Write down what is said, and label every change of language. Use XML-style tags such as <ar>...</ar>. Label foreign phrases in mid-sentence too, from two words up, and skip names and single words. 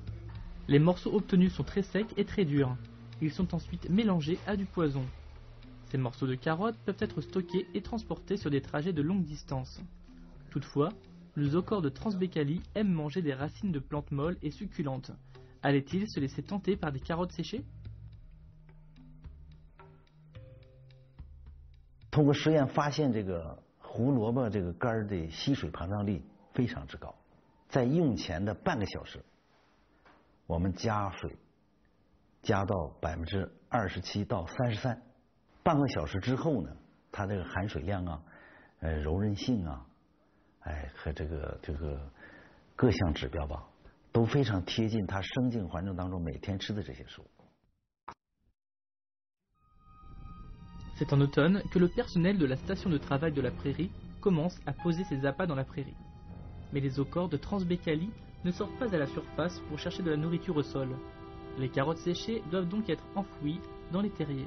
<fr>Les morceaux obtenus sont très secs et très durs. Ils sont ensuite mélangés à du poison. Ces morceaux de carottes peuvent être stockés et transportés sur des trajets de longue distance. Toutefois, le zocore de Transbaikalie aime manger des racines de plantes molles et succulentes. Allait-il se laisser tenter par des carottes séchées?</fr> <zh>通过实验发现，这个胡萝卜这个干儿的吸水膨胀力非常之高，在用前的半个小时，我们加水加到27%到33%，半个小时之后呢，它这个含水量啊、柔韧性啊，和这个各项指标吧，都非常贴近它生境环境当中每天吃的这些食物。</zh> <fr>C'est en automne que le personnel de la station de travail de la prairie commence à poser ses appâts dans la prairie. Mais les zoocores de Transbaikalie ne sortent pas à la surface pour chercher de la nourriture au sol. Les carottes séchées doivent donc être enfouies dans les terriers.</fr>